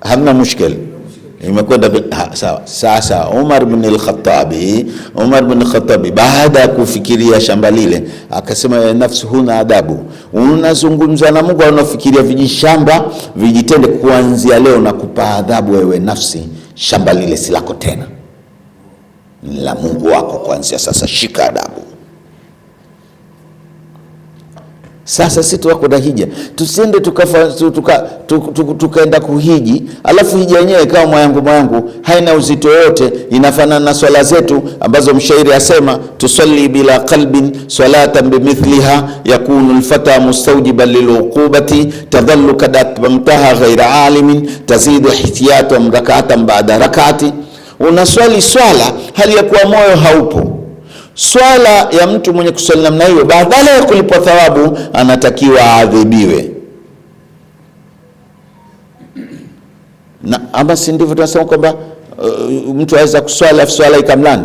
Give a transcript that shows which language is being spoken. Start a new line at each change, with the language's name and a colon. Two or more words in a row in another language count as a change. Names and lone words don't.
Swahili: hamna mushkil, imekwenda sawa. Sasa Umar bin al-Khattabi baada ya kufikiria shamba lile akasema, ya nafsi, huna adabu, unazungumza na Mungu, unafikiria vijishamba vijitende, kuanzia leo nakupa adhabu wewe nafsi, shamba lile si lako tena, ni la Mungu wako kuanzia sasa, shika adabu. Sasa sisi tuko na hija, tusiende tukaenda kuhiji alafu hija yenyewe kama mwangu haina uzito yote, inafanana na swala zetu ambazo mshairi asema,
Arabic: تصلي بلا قلب صلاة بمثلها يكون الفتى مستوجبا للعقوبات تظل وقد أتممتها غير عالم تزيد احتياطا ركعة بعد ركعة.
Swahili: Unaswali swala hali ya kuwa moyo haupo. Swala ya mtu mwenye kuswali namna hiyo, badala ya kulipwa thawabu anatakiwa aadhibiwe. Na ama si ndivyo tunasema kwamba mtu aweza kuswali afu swala ikamlani?